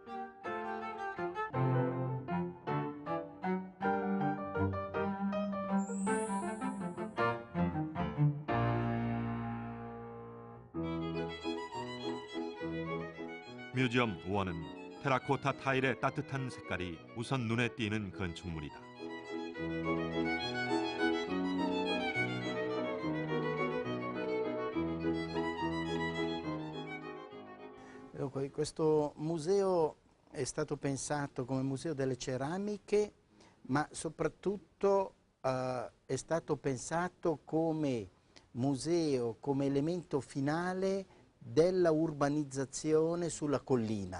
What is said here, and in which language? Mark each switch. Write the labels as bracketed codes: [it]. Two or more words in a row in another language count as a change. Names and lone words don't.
[ko] 뮤지엄 1은 테라코타 타일의 따뜻한 색깔이 우선 눈에 띄는 건축물이다. [it] Questo museo è stato pensato come museo delle ceramiche, ma soprattutto è stato pensato come museo, come elemento finale della urbanizzazione sulla collina.